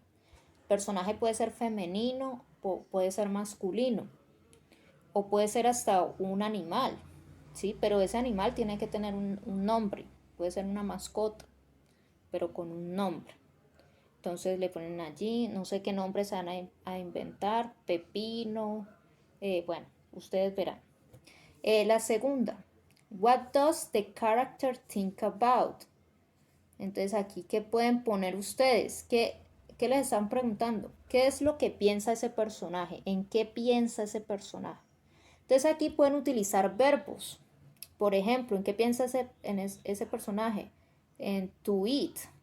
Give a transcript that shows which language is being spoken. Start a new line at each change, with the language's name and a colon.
Spanish: El personaje puede ser femenino, puede ser masculino o puede ser hasta un animal, ¿sí? Pero ese animal tiene que tener un nombre, puede ser una mascota, pero con un nombre. Entonces le ponen allí, no sé qué nombre se van a inventar, Pepino, bueno, ustedes verán. La segunda,
English: what does the character think about?
Spanish: Entonces aquí, ¿qué pueden poner ustedes? ¿Qué les están preguntando? ¿Qué es lo que piensa ese personaje? ¿En qué piensa ese personaje? Entonces aquí pueden utilizar verbos. Por ejemplo, ¿en qué piensa ese personaje? En
English: to eat.